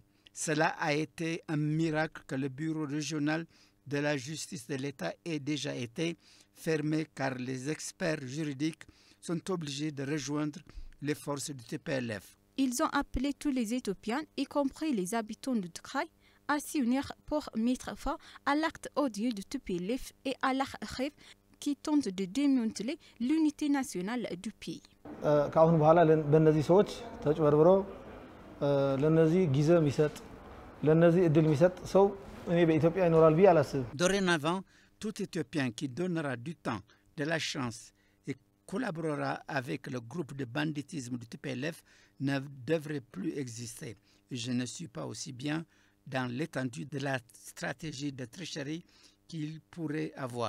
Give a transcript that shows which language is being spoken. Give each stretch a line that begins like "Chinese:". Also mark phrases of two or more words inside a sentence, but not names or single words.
French: Cela a été un miracle que le bureau régional de la justice de l'État ait déjà été fermé, car les experts juridiques sont obligés de rejoindre les forces du TPLF. Ils ont appelé tous les Éthiopiens, y compris les habitants du Tigray, à s'unir pour mettre fin à l'acte odieux du TPLF et à leur rêve qui tente de démanteler l'unité nationale du pays.
Amharic: ከአሁን በኋላ በእነዚህ ሰዎች ተጭበርብሮ ለነዚህ ጊዜ የሚሰጥ ለነዚህ እድል የሚሰጥ ሰው እኔ በኢትዮጵያ ይኖራል ብዬ አላስብም።
French: Dorénavant, tout Éthiopien qui donnera du temps, de la chance et collaborera avec le groupe de banditisme du TPLF ne devrait plus exister. Je ne suis pas aussi bien dans l'étendue de la stratégie de tricherie qu'ils pourraient avoir.